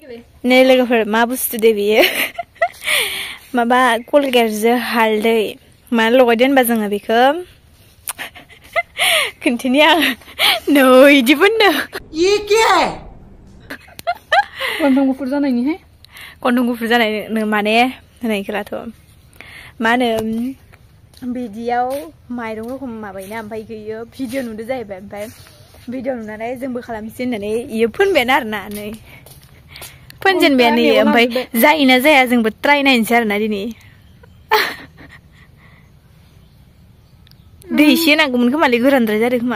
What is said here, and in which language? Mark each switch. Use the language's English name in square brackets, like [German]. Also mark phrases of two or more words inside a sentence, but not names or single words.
[Bodo] नै लोगोफोर मा बुस्थु दे बियो माबा कलगेटजों हालदै मा लगायदो होनबा जोङो बेखौ खोन्थिनि आं नै इदि बुंनो [Hindi] ये क्या है [Bodo] गन्थं गुफुर जानायनिहाय गन्थं गुफुर जानाय माने होनायखौलाथ' मा होनो बिदियाव माइरं रखम माबायोना ओमफ्राय इयो भिडिअ नुदो जाहैबाय ओमफ्राय भिडिअ नुनानै जोंबो खालामसै होननानै इयो फोनबायानो आरोना नै फोनजेनबायानो इयो ओमफ्राय जायोना जाया जोंबो ट्राय नायनोसै आरोना दिनै दै एसे नांगौमोन खोमालै गोरानद्राय जादों खोमा